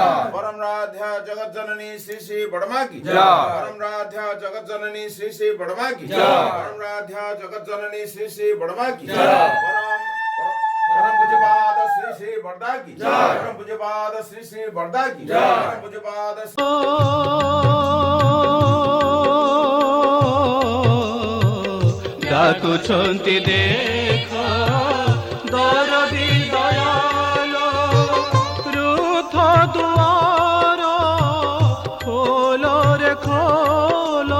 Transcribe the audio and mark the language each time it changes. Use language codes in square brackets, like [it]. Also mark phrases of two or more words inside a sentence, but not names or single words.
[hi] परम राधा जगत जननी श्री श्री बड़मा की जय। परम राधा जगत जननी श्री श्री बड़मा की जय। परम राधा जगत जननी श्री श्री बड़मा की जय। परम पूज्यपाद श्री श्री बड़दा की जय। परम पूज्यपाद श्री श्री बड़दा की जय। परम पूज्यपाद [bn] ডাকুছন্তি দেখো দরদি দয়াল রুথ দুয়ার খোলো রে খোলো